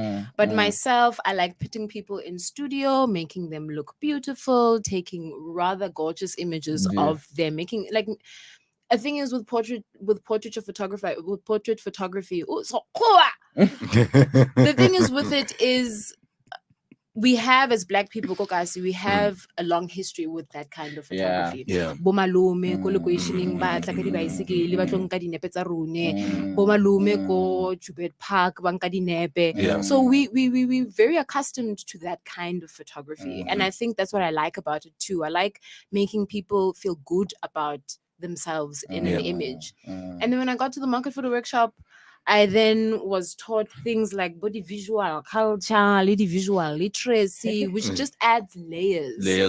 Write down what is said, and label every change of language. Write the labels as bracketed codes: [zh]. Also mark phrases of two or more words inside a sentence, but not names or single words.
[en] But myself, I like putting people in studio, making them look beautiful, taking rather gorgeous images of them, making like. A thing is with portrait photography. Oh, so the thing is with it is we have, as Black people, we have a long history with that kind of photography. Yeah. [tn] Bomalume ko locationing ba tla ka di bicycle ba tlo nka dinepe tsa rone. Bomalume ko Jubet Park ba nka dinepe. [en] Yeah. So we very accustomed to that kind of photography, and I think that's what I like about it too. I like making people feel good about themselves in an image. And then when I got to the Market Photo Workshop, I then was taught things like body visual culture, lady visual literacy, which just adds layers